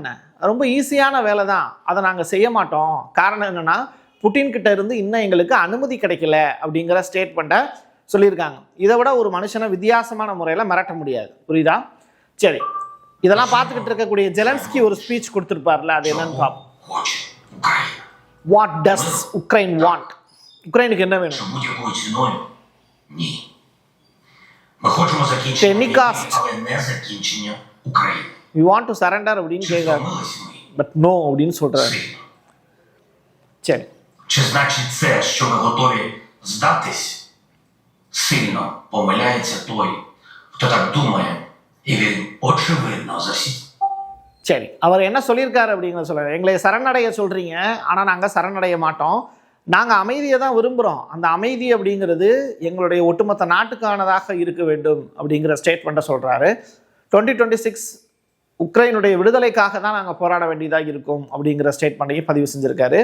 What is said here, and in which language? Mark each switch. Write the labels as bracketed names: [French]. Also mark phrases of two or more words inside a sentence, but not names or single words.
[Tamil] ரொம்ப ஈஸியான வேலை தான், அதை நாங்கள் செய்ய மாட்டோம். காரணம் என்னென்னா புட்டின் கிட்ட இருந்து இன்னும் எங்களுக்கு அனுமதி கிடைக்கல அப்படிங்கிற ஸ்டேட்மெண்ட்டை சொல்லியிருக்காங்க. இதை விட ஒரு மனுஷனை வித்தியாசமான முறையில் மிரட்ட முடியாது, புரியுதா? சரி, இதெல்லாம் பார்த்துக்கிட்டு இருக்கக்கூடிய ஜெலன்ஸ்கி ஒரு ஸ்பீச் கொடுத்துருப்பார்ல, அது என்னன்னு பார்ப்போம். [English] What does Ukraine want? [Tamil] உக்ரைனுக்கு என்ன வேணும்? [English] We want to surrender [Tamil] அப்படின்னு கேட்குறாரு. [English] but no [Tamil] அப்படின்னு சொல்றாரு. சரி, [Ukrainian] чи значить це, що ми готові здатись? Сильно помиляється той, хто так думає, і він очевидно засів. [Tamil] சரி, அவர் என்ன சொல்லியிருக்காரு அப்படிங்கிறத சொல்றாரு. எங்களை சரணடைய சொல்றீங்க, ஆனால் நாங்கள் சரணடைய மாட்டோம். நாங்கள் அமைதியை தான் விரும்புகிறோம். அந்த அமைதி அப்படிங்கிறது எங்களுடைய ஒட்டுமொத்த நாட்டுக்கானதாக இருக்க வேண்டும் அப்படிங்கிற ஸ்டேட்மெண்ட்டை சொல்கிறாரு. 2026 உக்ரைனுடைய விடுதலைக்காக தான் நாங்கள் போராட வேண்டியதாக இருக்கும் அப்படிங்கிற ஸ்டேட்மெண்ட்டையும் பதிவு செஞ்சுருக்காரு.